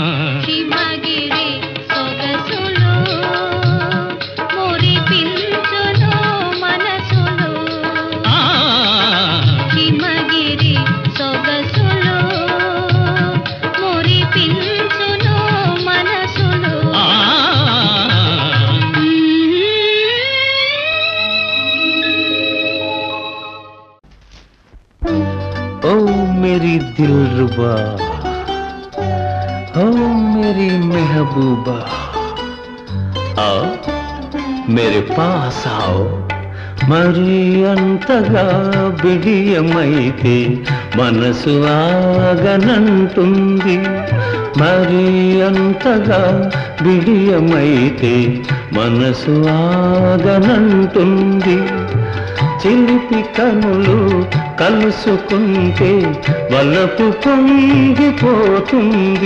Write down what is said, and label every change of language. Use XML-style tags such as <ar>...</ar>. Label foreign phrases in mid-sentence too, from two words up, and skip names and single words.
<te>హిమగిరి సొగసులు మురిపించును మనసులు హిమగిరి సొగసులు మురిపించును మనసులు</te> <hi>ओ मेरी दिलरुबा ओ मेरी महबूबा आओ मेरे पास आओ</hi> <te>మరి అంతగా బిడియమైతే మనసు ఆగనంటుంది మరి అంతగా బిడియమైతే మనసు ఆగనంటుంది చిలిపి కనులు కలుసుకుంటే వలపు పొంగిపోతుంది</te>